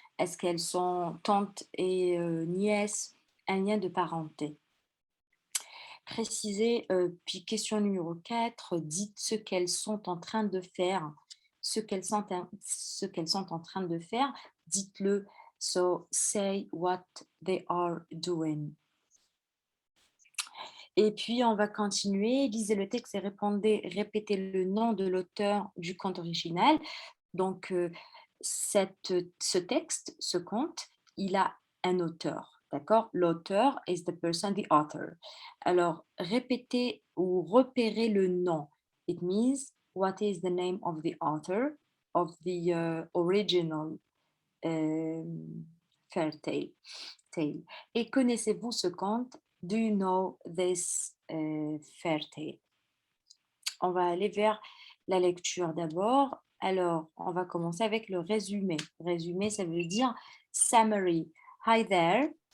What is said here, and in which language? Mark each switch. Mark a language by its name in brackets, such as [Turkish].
[French] Est-ce qu'elles sont tantes et nièces? Un lien de parenté. Préciser, puis question numéro 4, dites ce qu'elles sont en train de faire. Ce qu'elles sont en train de faire, dites-le. [English] So, say what they are doing. [French] Et puis, on va continuer. Lisez le texte et répétez le nom de l'auteur du conte original. Donc, ce texte, ce conte, il a un auteur, d'accord? L'auteur [English] is the person, the author. [French] Alors, répétez ou repérez le nom. [English] It means what is the name of the author of the original fairy tale. [French] Et connaissez-vous ce conte? [English] Do you know this fairy tale? [French] On va aller vers la lecture d'abord. Alors, on va commencer avec le résumé. Résumé, ça veut dire summary. [English] Hi there.